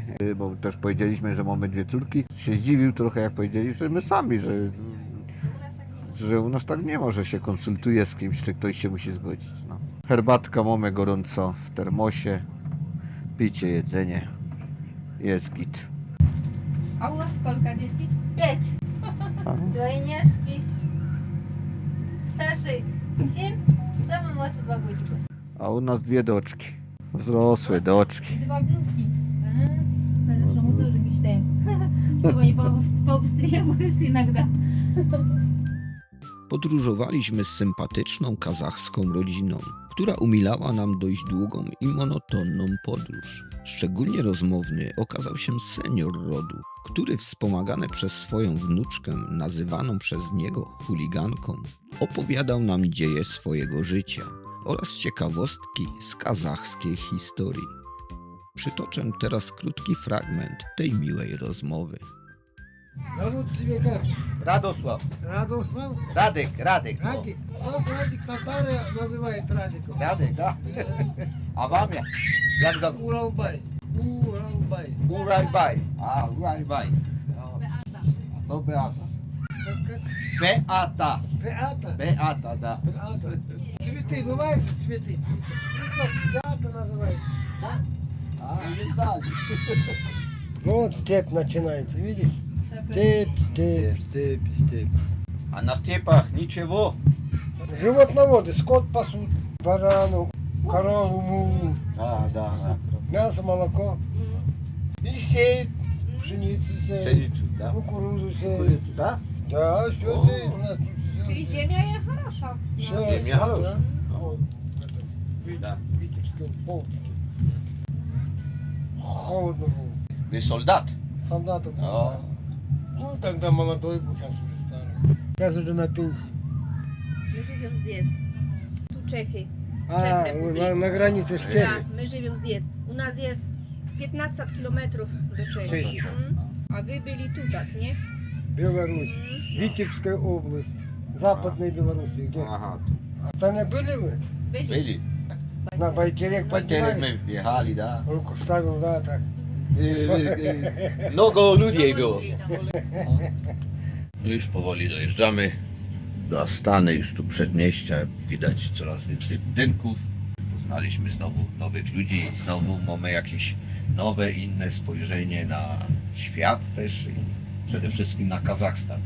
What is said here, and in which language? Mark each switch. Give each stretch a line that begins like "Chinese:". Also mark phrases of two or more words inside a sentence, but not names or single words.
Polish: Bo też powiedzieliśmy, że mamy 2 córki. Się zdziwił trochę, jak powiedzieli, że my sami, że u nas tak nie ma, że się konsultuje z kimś, czy ktoś się musi zgodzić. No. Herbatka mamy gorąco w termosie, picie, jedzenie, jest git. A u was skolka dzieci? 5.
Russian: Двойняшки. Старший 7, самый младший 2 годика.
Polish: A u nas 2 doczki, wzrosłe doczki. 2 wnuki.
Russian: Ага, хорошо, мы тоже мечтаем, чтобы они побыстрее выросли иногда.
Polish: Podróżowaliśmy z sympatyczną kazachską rodziną, która umilała nam dość długą i monotonną podróż. Szczególnie rozmowny okazał się senior rodu, który wspomagany przez swoją wnuczkę, nazywaną przez niego chuliganką, opowiadał nam dzieje swojego życia oraz ciekawostki z kazachskiej historii. Przytoczę teraz krótki fragment tej miłej rozmowy.
Russian: Зовут тебя как?
Polish: Radosław.
Russian: Радослав?
Polish: Radek.
Russian: Радик? Нас Радик татары называют Радиком.
Polish: Radek, a? A wam jak za...
Russian: Уралбай. Уралбай.
Polish: Urajbaj. A, Urajbaj. To Beata.
Russian: Как?
Polish: Beata.
Russian: Пеата?
Polish: Beata, da.
Russian: Пеата. Цветы бывают же цветы? Пеата называют.
Polish: A, nie zdali.
Russian: Ну вот степь начинается, видишь? Степь.
Polish: A na stiepach niczego.
Russian: Животноводы, скот пасут, барану, корову, мулу,
Polish: Da.
Russian: мясо, молоко. И сеют пшеницу, сеют,
Polish: Pszeniczu, da?
Russian: кукурузу сеют.
Polish: Kukurydzu, da?
Russian: Да, все О. сеют у нас тут.
Polish: Czyli ziemia jest хороша.
Russian: Всё
Polish: Ziemia
Russian: растет,
Polish: хороша.
Russian: да. Витебском полке. Холодно было.
Polish: Wy soldat?
Russian: Солдатом.
Polish: O.
Russian: Ну, тогда молодой был, сейчас уже старый. Сейчас уже на пенсии.
Polish: My żyjemy здесь. Tu Czechy.
Russian: А, на границе Швеции. Да, мы живем здесь. У нас есть 15 километров до Чехии. Чехия. А вы были тут, так, не? Беларусь. Витебская область. Западной Беларуси. Где?
Polish: Aha,
Russian: А там не были вы?
Polish: Byli. byli.
Russian: На Байтерек
Polish: Kiedyś
Russian: поднимали?
Polish: my jechali, da.
Russian: Руку ставил, да, так.
Polish: Mnogo ludzi było. Ludzi tam. No już powoli dojeżdżamy do Astany, już tu przedmieścia, widać coraz więcej budynków. Poznaliśmy znowu nowych ludzi, znowu mamy jakieś nowe, inne spojrzenie na świat też i przede wszystkim na Kazachstan.